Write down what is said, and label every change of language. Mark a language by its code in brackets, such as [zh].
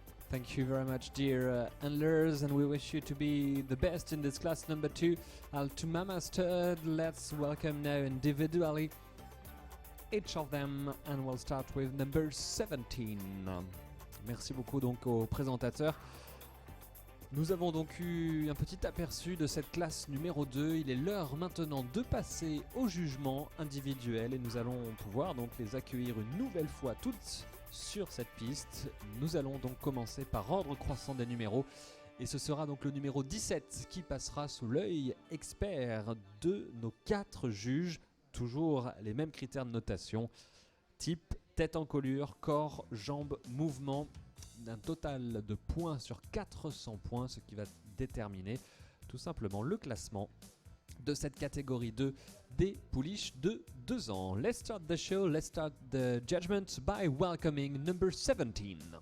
[en] Thank you very much, dear handlers, and we wish you to be the best in this class number 2. Altumama Stud, let's welcome now individually each of them, and we'll start with number 17. [fr] Merci beaucoup donc aux présentateurs. Nous avons donc eu un petit aperçu de cette classe numéro 2. Il est l'heure maintenant de passer au jugement individuel et nous allons pouvoir donc les accueillir une nouvelle fois toutes sur cette piste. Nous allons donc commencer par ordre croissant des numéros et ce sera donc le numéro 17 qui passera sous l'œil expert de nos 4 juges. Toujours les mêmes critères de notation, type, tête en colure, corps, jambes, mouvement. Un total de points sur 400 points, ce qui va déterminer tout simplement le classement de cette catégorie 2 des pouliches de 2 ans. [en] Let's start the show, let's start the judgment by welcoming number 17.